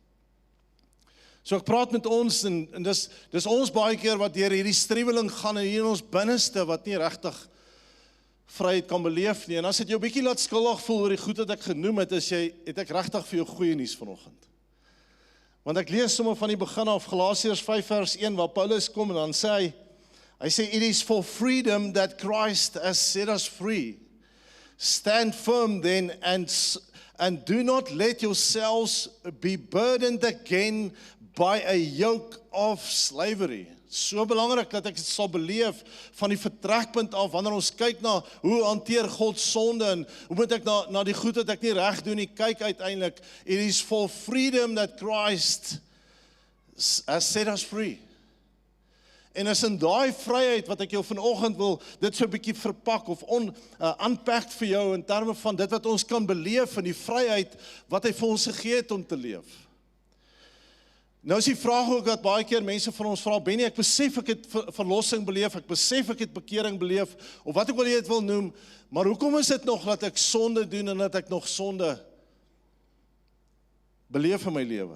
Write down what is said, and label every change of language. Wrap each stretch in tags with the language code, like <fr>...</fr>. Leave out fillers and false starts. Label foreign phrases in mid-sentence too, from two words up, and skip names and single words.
<af>So ek praat met ons, en dis ons baie keer wat deur hierdie striweling gaan, en hier in ons binneste wat nie regtig vryheid kan beleef nie. En as dit jou bietjie laat skuldig voel oor die goed wat ek genoem het, het ek regtig vir jou goeie nuus vanoggend. Want ek lees sommer van die begin af, Galasiërs 5 vers 1, waar Paulus kom en dan sê hy sê,</af> <en>it is for freedom that Christ has set us free. Stand firm then, and do not let yourselves be burdened again by a yoke of slavery.</en> <af>So belangrik dat ek dit sal beleef van die vertrekpunt af, wanneer ons kyk na hoe hanteer God sonde, en hoe moet ek na die goed wat ek nie reg doen nie, kyk uiteindelik,</af> <en>it is for freedom that Christ has set us free.</en> <af>En is in daai vryheid wat ek jou vanoggend wil dit so 'n bietjie verpak of unpack vir jou in terme van dit wat ons kan beleef in die vryheid wat hy vir ons gegee het om te leef. Nou is die vraag ook dat baie keer mense van ons vra, Benny, ek besef ek het verlossing beleef, ek besef ek het bekering beleef, of wat ook al jy het wil noem, maar hoekom is dit nog dat ek sonde doen en dat ek nog sonde beleef in my lewe?</af>